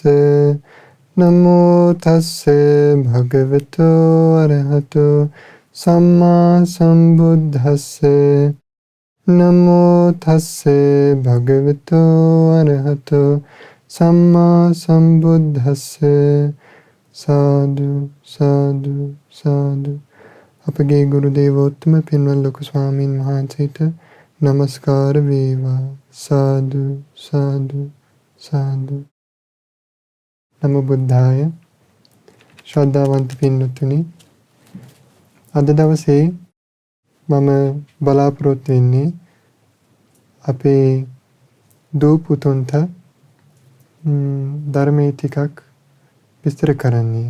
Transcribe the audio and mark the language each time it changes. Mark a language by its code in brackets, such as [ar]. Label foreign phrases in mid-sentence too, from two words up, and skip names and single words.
[pi] නමෝ තස්ස භගවතු අරහතෝ සම්මා සම්බුද්දස්ස. නමෝ තස්ස භගවතු අරහතෝ සම්මා සම්බුද්දස්ස. [si] සාදු සාදු සාදු. අපගේ ගුරු දේවෝත්තම පින්වත් ලොකු ස්වාමීන් වහන්සේට নমස්කාර වේවා. සාදු සාදු සාදු. [pi] නමෝ බුද්ධාය. [si] ශ්‍රද්ධාවන්ත පින්වත්නි, අද දවසේ මම බලාපොරොත්තු වෙන්නේ අපේ දූ පුතුන්ට ධර්මයේ ටිකක් විස්තර කරන්නේ.